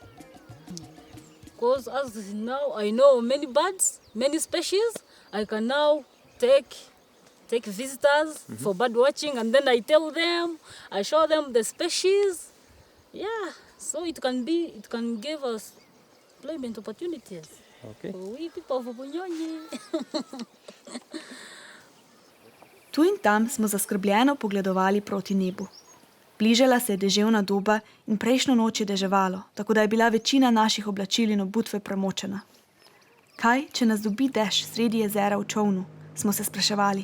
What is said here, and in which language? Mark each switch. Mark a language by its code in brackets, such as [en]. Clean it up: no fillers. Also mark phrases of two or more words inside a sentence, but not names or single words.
[en] Because as now I know many birds, many species, I can now take visitors for bird watching, and then I tell them, I show them the species. Yeah, so it can give us employment opportunities. Okay. We people of Bunyonyi. [sl] Tu in tam smo zaskrbljeno pogledovali proti nebu. Bližala se je deževna doba in prejšnjo noč je deževalo, tako da je bila večina naših oblačil in obutve premočena. Kaj, če nas dobi dež sredi jezera v čovnu, smo se spraševali.